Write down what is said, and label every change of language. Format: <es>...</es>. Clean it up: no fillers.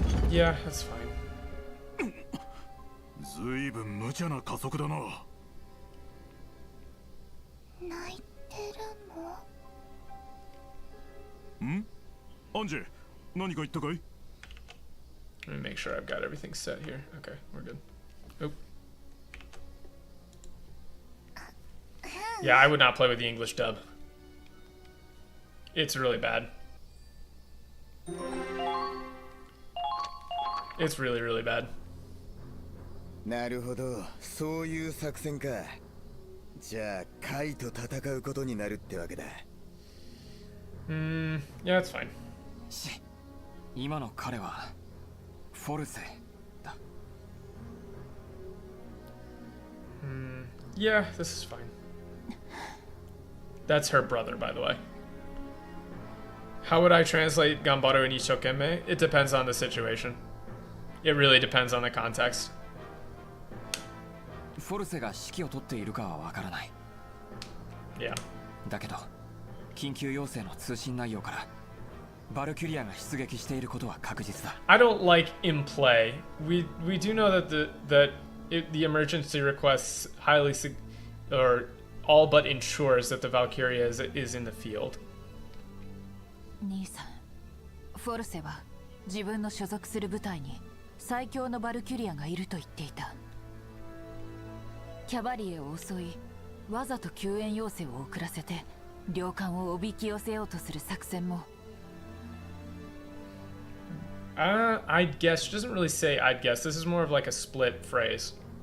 <en>Yeah, that's fine.</en> <ja>ずいぶん無茶な加速だな。泣いてるの？ん？アンジェ、何か言ったかい？</ja> <en>Let me make sure I've got everything set here. Okay, we're good. Oop. Yeah, I would not play with the English dub. It's really bad. It's really, really bad.</en> <ja>なるほど、そういう作戦か。じゃあ、カイと戦うことになるってわけだ。</ja> <en>Yeah, that's fine.</en> <ja>今の彼はフォルセだ。</ja> <en>Yeah, this is fine. That's her brother, by the way. How would I translate Gambaru and Ishokeme? It depends on the situation. It really depends on the context.</en> <ja>フォルセが指揮を取っているかはわからない。</ja> <en>Yeah.</en> <ja>だけど、緊急要請の通信内容からバルキュリアが出撃していることは確実だ。</ja> <en>I don't like in play. We do know that the emergency requests highly or all but ensures that the Valkryia is in the field.</en> <ja>兄さん、フォルセは自分の所属する部隊に最強のバルキュリアがいると言っていた。キャバリエを襲い、わざと救援要請を遅らせて領艦をおびき寄せようとする作戦も。</ja> <en>I'd guess. She doesn't really say I'd guess. This is more of like a split phrase.</en>